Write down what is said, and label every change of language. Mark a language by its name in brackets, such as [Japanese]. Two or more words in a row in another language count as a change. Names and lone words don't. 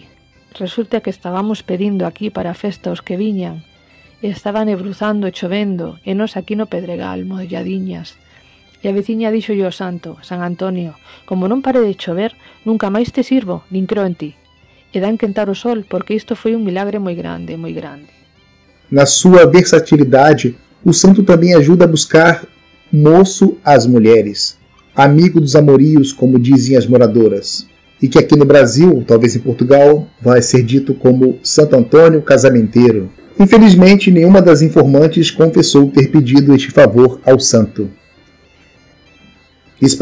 [Galician] Resulta que estábamos pedindo aquí para a festa os que viñan. E estaba nebruzando e chovendo, e nos aquí no Pedregal, molladiñas. E a veciña díxolle ao santo: San Antonio, como non pare de chover, nunca máis te sirvo, nin creo en ti. E dan quentar o sol, porque isto foi un milagre moi grande, moi grande. [Portuguese] Na sua versatilidade, o santo também ajuda a buscar moço às mulheres, amigo dos amorios, como dizem as moradoras. E que aqui no Brasil, talvez em Portugal, vai ser dito como Santo Antônio Casamenteiro. Infelizmente, nenhuma das informantes confessou ter pedido este favor ao santo.